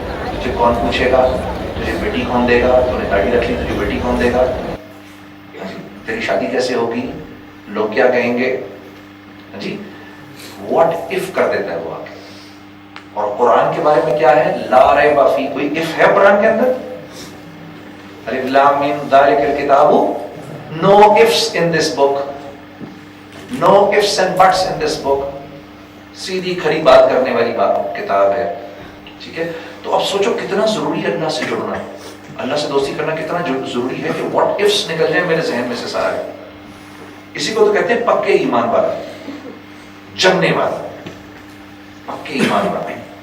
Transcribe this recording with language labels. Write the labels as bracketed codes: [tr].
[ur] تجھے کون پوچھے گا, تجھے بیٹی کون دے گا, تو نے داڑھی رکھ لی تجھے بیٹی کون دے گا, تیری شادی کیسے ہوگی, لوگ کیا کہیں گے. جی واٹ اف کر دیتا ہے وہ آگے. اور قرآن کے بارے میں کیا ہے؟ [ar] لا ریب فیہ. [ur] کوئی اف ہے قرآن کے اندر؟ [ar] الف لام میم ذالک الکتاب, [en] no ifs in this book, [ur] no ifs and buts in this book. سیدھی کھری بات کرنے والی بات کتاب ہے. ٹھیک ہے, تو اب سوچو کتنا ضروری ہے اللہ سے جڑنا, اللہ سے دوستی کرنا کتنا ضروری ہے کہ واٹ ifs نکل جائے میرے ذہن میں سے سارا. اسی کو تو کہتے ہیں پکے ایمان والا, جمنے والا, پکے ایمان والا.